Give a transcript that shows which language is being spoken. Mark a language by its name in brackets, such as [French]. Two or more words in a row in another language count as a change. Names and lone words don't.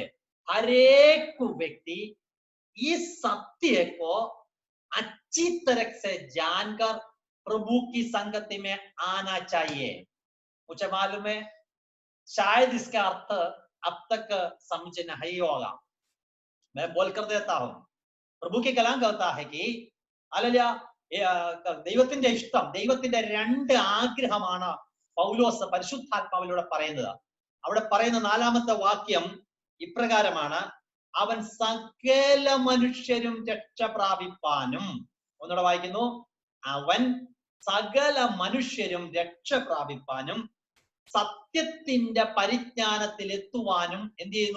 [Hindi] हर एक व्यक्ति इस सत्य को अच्छी तरह से जानकर प्रभु की संगति में आना चाहिए. मुझे मालूम है शायद इसका अर्थ अब तक समझ नहीं होगा, मैं बोल कर देता हूं. प्रभु के कलाम कहता है कि [Malayalam] हालेलुया ദൈവത്തിന്റെ ഇഷ്ടം, ദൈവത്തിന്റെ രണ്ട് ആഗ്രഹമാണ് പൗലോസ് പരിശുദ്ധാത്മാവിലൂടെ പറയുന്നത്. അവിടെ പറയുന്ന 4-ാമത്തെ വാക്യം ഇപ്രകാരമാണ്, അവൻ സകല മനുഷ്യരും രക്ഷ പ്രാപിപ്പാനും. ഒന്നുകൂടെ വായിക്കുന്നു, അവൻ സകല മനുഷ്യരും രക്ഷ പ്രാപിപ്പാനും സത്യത്തിന്റെ പരിജ്ഞാനത്തിൽ എത്തുവാനും എന്ത് ചെയ്യുന്നു?